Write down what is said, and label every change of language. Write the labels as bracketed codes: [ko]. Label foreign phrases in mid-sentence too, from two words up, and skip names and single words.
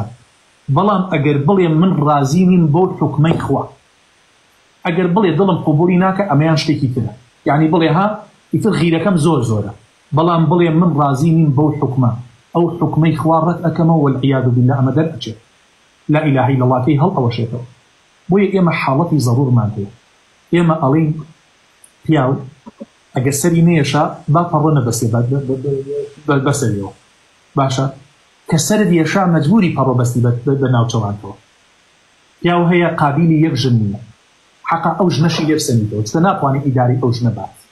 [ckb] بەڵام ئەگەر بڵێ من ڕازی نیم بۆ حکمەی خوا، ئەگەر بڵێ دڵم قبولی ناکە ئەمەیان شتێکی ترە، یعنی بڵێ ها ئیتر غیرەکەم زۆر زۆرە، بەڵام بڵێ من ڕازی نیم بۆ حکمە، ئەو حکمەی خوا ڕەت ئەکەمەوە [ar] والعیاذ بالله [ckb] ئەمە دەرئەچێت. [ar] لا إله إلا الله [ckb] کەی هەڵ ئەوەشێتەوە. بۆیە ئێمە حاڵەتی زەڕوورمان هەیە، ئێمە ئەڵێین پیاو ئەگەر سەری نێشە با پەڕۆ نەبەسێ بەسەریەوە، باشە کە سەرت یێشا مەجبوری پەڕۆ بەستی بە ناوچەوانتەوە. پیاو هەیە قابیلی یەک ژن نییە، حەقا ئەو ژنەشی لێ بسەنیتەوە، چتە ناتوانێت ئیداری ئەو ژنە بات.